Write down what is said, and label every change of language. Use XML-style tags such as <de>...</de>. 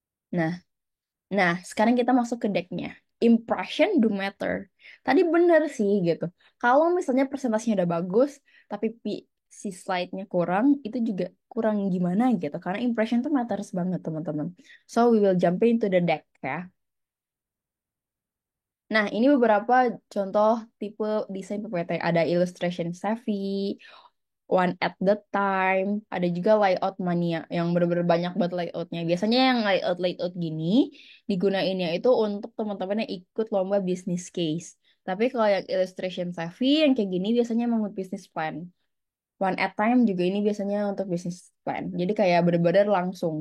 <id>Nah, sekarang kita masuk ke decknya.</id> <en>Impression do matter.</en> <id>Tadi bener sih gitu. Kalau misalnya presentasinya udah bagus, tapi si slide-nya kurang, itu juga kurang gimana gitu. Karena impression tuh matters banget, teman-teman.</id> <en>So, we will jump into the deck ya.</en> <id>Nah, ini beberapa contoh tipe desain PPT. Ada illustration savvy, one at the time. Ada juga layout mania yang bener-bener banyak buat layoutnya. Biasanya yang layout gini digunainnya itu untuk teman-teman yang ikut lomba business case. Tapi kalau yang illustration savvy yang kayak gini biasanya emang buat business plan. One at time juga ini biasanya untuk business plan. Jadi kayak bener-bener langsung.</id>